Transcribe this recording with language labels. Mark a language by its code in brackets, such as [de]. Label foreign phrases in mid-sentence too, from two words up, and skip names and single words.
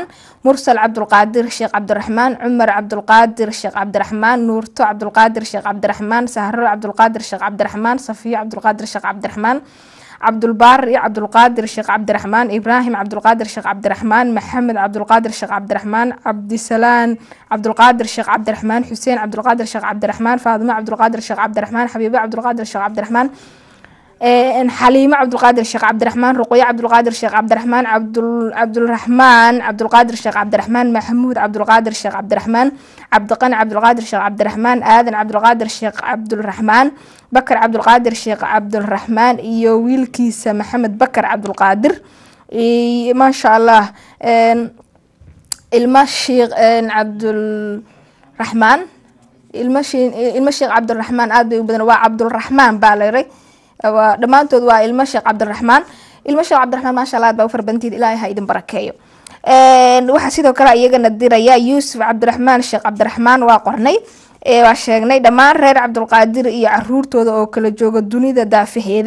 [so] Mursal Cabdulqaadir Sheekh Cabdiraxmaan, Cumar Cabdulqaadir Sheekh Cabdiraxmaan, Nuurto Cabdulqaadir Sheekh Cabdiraxmaan, Sahro Cabdulqaadir Sheekh Cabdiraxmaan, Safiyo Cabdulqaadir Sheekh Cabdiraxmaan, Cabdulbaari Cabdulqaadir Sheekh Cabdiraxmaan, Ibraahim Cabdulqaadir Sheekh Cabdiraxmaan, Maxamed Cabdulqaadir Sheekh Cabdiraxmaan, Cabdisalaan Cabdulqaadir Sheekh Cabdiraxmaan, Xuseen Cabdulqaadir Sheekh Cabdiraxmaan, Faaduma Cabdulqaadir Sheekh Cabdiraxmaan, Xabiibo Cabdulqaadir Sheekh Cabdiraxmaan, حليمة عبد القادر الشيخ عبد الرحمن، رقية عبد القادر الشيخ عبد الرحمن، عبد الرحمن عبد القادر الشيخ عبد الرحمن، محمود عبد القادر الشيخ عبد الرحمن، عبد القني عبد القادر الشيخ عبد الرحمن، آذن عبد القادر الشيخ عبد الرحمن، بكر عبد القادر الشيخ عبد الرحمن، iyo wiilkiisa محمد بكر عبد القادر، [ar] ما شاء الله [so] ilma sheekh عبد الرحمن، ilma sheekh عبد الرحمن aad bay u badan waa عبد الرحمن baa la yiri dhamaantood waa ilma sheekh Cabdiraxmaan. ilma sheekh Cabdiraxmaan [ar] ما شاء الله [so] baa u farbantiid Ilaahay ha idin barakeeyo. waxa sidoo kale iyagana diraya Yuusuf Cabdiraxmaan Sheekh Cabdiraxmaan waa qornay waa sheegnay dhammaan reer Cabdulqaadir iyo caruurtooda oo kala jooga dunida daafaheeda.